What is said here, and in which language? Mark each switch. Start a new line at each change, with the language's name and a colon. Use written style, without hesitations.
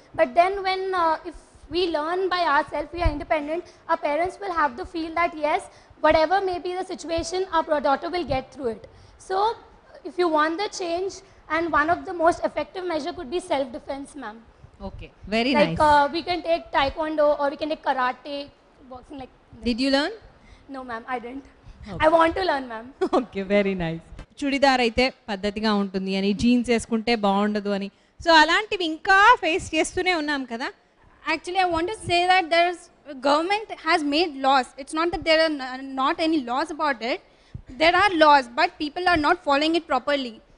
English: But then when, if we learn by ourselves, we are independent, our parents will have the feel that yes, whatever may be the situation, our daughter will get through it. So if you want the change, and one of the most effective measure could be self-defense, ma'am. Okay, very like, nice. We can take taekwondo, or we can take karate, boxing, like. Did you learn? No, ma'am, I didn't. Okay. I want to learn, ma'am. Okay, very nice.
Telugu: Churidar అయితే పద్ధతిగా ఉంటుంది అని, jeans వేసుకుంటే బాగుండదు అని, so అలాంటివి ఇంకా face చేస్తూనే ఉన్నాం కదా.
English: Actually, I want to say that government has made laws. It's not that there are not any laws about it. There are laws, but people are not following it properly.